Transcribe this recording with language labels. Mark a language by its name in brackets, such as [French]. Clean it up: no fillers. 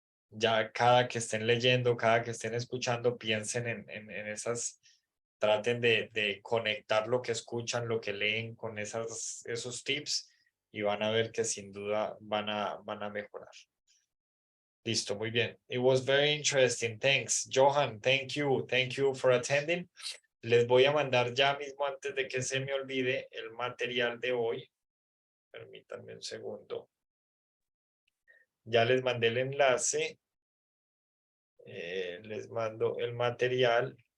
[Spanish] Ya cada que estén leyendo, cada que estén escuchando, piensen en esas, traten de conectar lo que escuchan, lo que leen con esos tips, y van a ver que sin duda van a mejorar. Listo, muy bien. [English] It was very interesting. Thanks, Johan. Thank you for attending. [Spanish] Les voy a mandar ya mismo, antes de que se me olvide, el material de hoy. Permítanme un segundo. Ya les mandé el enlace. Les mando el material.